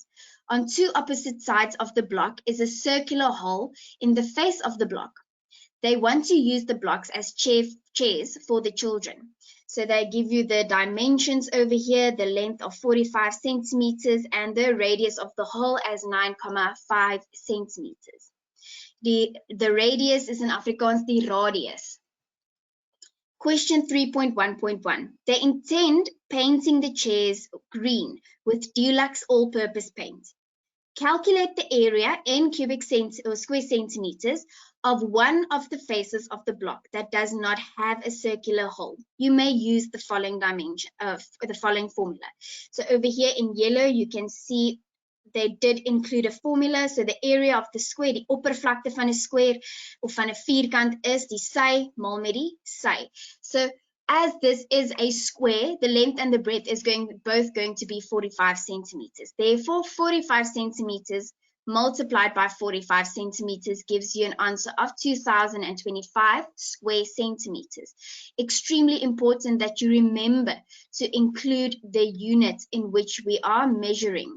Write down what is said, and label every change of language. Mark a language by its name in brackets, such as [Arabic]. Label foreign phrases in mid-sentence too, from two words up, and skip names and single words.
[English] On two opposite sides of the block is a circular hole in the face of the block. they want to use the blocks as chairs for the children. So they give you the dimensions over here, the length of 45 centimeters and the radius of the hole as 9,5 centimeters. The radius is in Afrikaans [Afrikaans] die radius. [English] Question 3.1.1. They intend painting the chairs green with Dulux all-purpose paint. Calculate the area in cubic or square centimeters of one of the faces of the block that does not have a circular hole. You may use the following dimension of the following formula. So over here in yellow, you can see they did include a formula. So the area of the square, [Afrikaans] die oppervlakte van 'n square of van 'n vierkant is die sy maal met die sy. [English] So as this is a square, the length and the breadth is both going to be 45 centimeters. Therefore, 45 centimeters multiplied by 45 centimeters gives you an answer of 2025 square centimeters. Extremely important that you remember to include the unit in which we are measuring.